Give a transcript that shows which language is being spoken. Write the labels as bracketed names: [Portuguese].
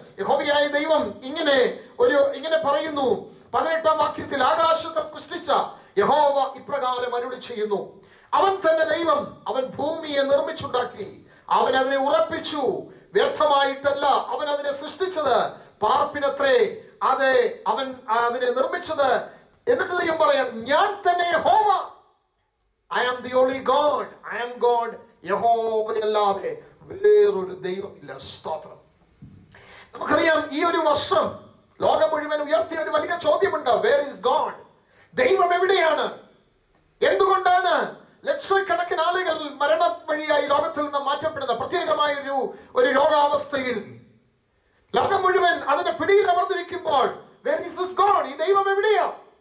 [Malayalam] യഹോവയായ ദൈവം ഇങ്ങനെ പറയുന്നു. 18-ാം വാക്യത്തിൽ, ആകാശത്തെ സൃഷ്ടിച്ച യഹോവ ഇപ്രകാരം അരുളി ചെയ്യുന്നു, അവൻ തന്നെ ദൈവം, അവൻ ഭൂമിയെ നിർമ്മിച്ചുണ്ടാക്കി, അവൻ അതിനെ ഉറപ്പിച്ചു, വ്യർത്ഥമായിട്ടല്ല അവൻ അതിനെ സൃഷ്ടിച്ചത്, പാർപ്പിനത്രേ അതെ അവൻ അതിനെ നിർമ്മിച്ചത്. എന്നിട്ട് ദൈവം പറയാം, ഞാൻ തന്നെ യഹോവ, [English] I am the only God, I am God. [Malayalam] യഹോവയല്ലാതെ വേറൊരു ദൈവമില്ല. സ്തോത്രം. നമുക്കറിയാം, ഈ ഒരു വർഷം ലോകം മുഴുവൻ ഉയർത്തിയ ഒരു വലിയ ചോദ്യമുണ്ട്. [English] Where is God? [Malayalam] ദൈവം എവിടെയാണ്? എന്തുകൊണ്ടാണ് ലക്ഷക്കണക്കിന് ആളുകൾ മരണം വഴിയായി ലോകത്തിൽ നിന്ന് മാറ്റപ്പെടുന്ന പ്രത്യേകമായ ഒരു രോഗാവസ്ഥയിൽ ലോകം മുഴുവൻ അതിന്റെ പിടിയിൽ അമർന്നിരിക്കുമ്പോൾ [English] where is this God? [Malayalam] ഈ ദൈവം എവിടെയാ?